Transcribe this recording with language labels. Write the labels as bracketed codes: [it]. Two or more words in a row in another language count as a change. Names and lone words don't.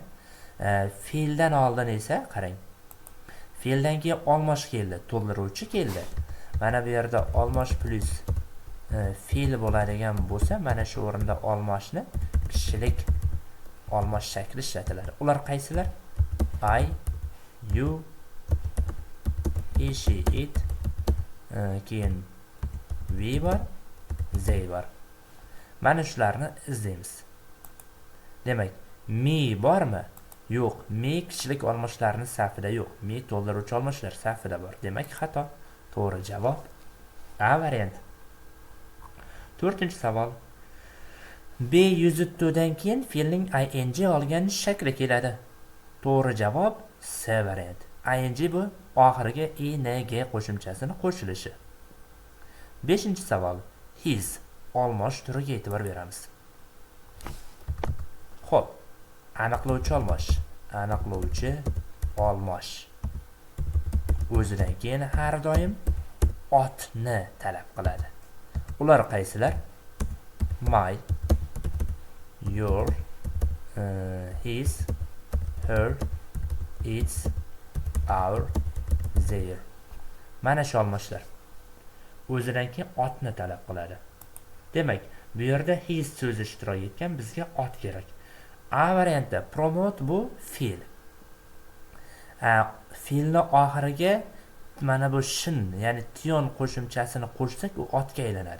[uz] Fe'ldan oldin esa qarang. Fe'ldan keyin olmosh keldi, to'ldiruvchi keldi. Mana bu yerda olmosh plus fe'l bo'ladigan bo'lsa, mana shu o'rinda olmoshni kishilik olmosh shakli ishlatiladi. Ular qaysilar? [en] I, you, he, she, it, [uz] keyin we bor, they bor. Mana shularni izlaymiz. Demak, me bormi? Yo'q, me kishilik olmoshlarning safida yo'q. Me to'ldiruvchi olmoshlar safida bor. Demak, xato. To'g'ri javob A varianti. 4-savol. [en] Be used to [uz] dan keyin fe'lning ing olgan shakli keladi. To'g'ri javob C varianti. Ing bu oxiriga ing qo'shimchasini qo'shilishi. 5-savol. His olmosh turiga e'tibor beramiz. Xo'p, aniqlovchi olmosh. Aniqlovchi olmosh. O'zidan keyin har doim otni talab qiladi. Ular qaysilar? [en] My, your, his, her, its, our, their. [uz] Mana shu olmoshlar. O'zidan keyin otni talab qiladi. Demak, bu yerda his so'zi ishtirok etgan, bizga ot kerak. A variantda promote bu fe'l. Fe'lni oxiriga mana bu shin, ya'ni tion qo'shimchasini qo'shsak, u otga aylanadi.